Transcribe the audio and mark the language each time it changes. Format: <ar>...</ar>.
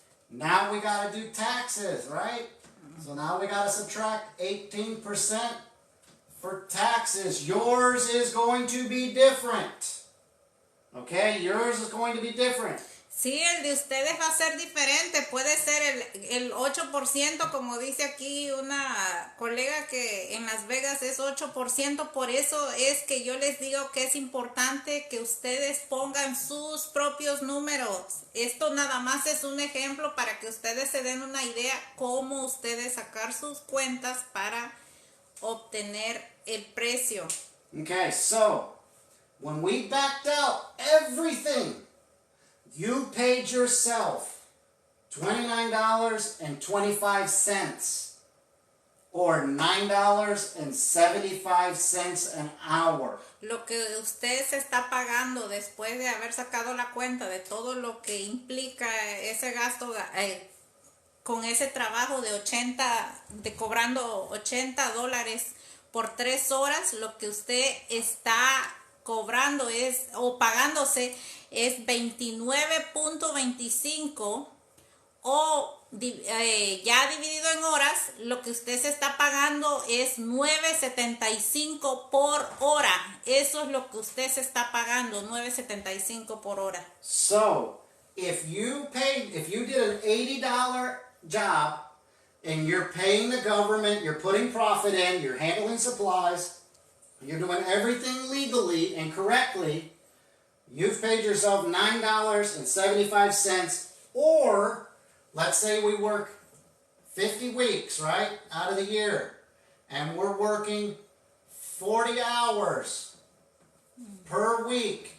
<en>Now we got to do taxes, right? So now we got to subtract 18% for taxes. Yours is going to be different. Okay, yours is going to be different.</en> <es>Sí, el de ustedes va a ser diferente. Puede ser el 8%, como dice aquí una colega que en Las Vegas es 8%. Por eso es que yo les digo que es importante que ustedes pongan sus propios números. Esto nada más es un ejemplo para que ustedes se den una idea cómo ustedes sacar sus cuentas para obtener el precio.</es> <en>Okay, so when we backed out everything, you paid yourself $29.25 or $9.75 an hour.</en> <es>Lo que usted se está pagando después de haber sacado la cuenta de todo lo que implica ese gasto con ese trabajo de cobrando $80 por 3 horas, lo que usted está cobrando o pagándose es 29.25 o ya dividido en horas, lo que usted se está pagando es 9.75 por hora. Eso es lo que usted se está pagando, 9.75 por hora.</es> <en>So, if you did an $80 job and you're paying the government, you're putting profit in, you're handling supplies, you're doing everything legally and correctly, you've paid yourself $9.75, or let's say we work 50 weeks, right, out of the year, and we're working 40 hours per week.</en>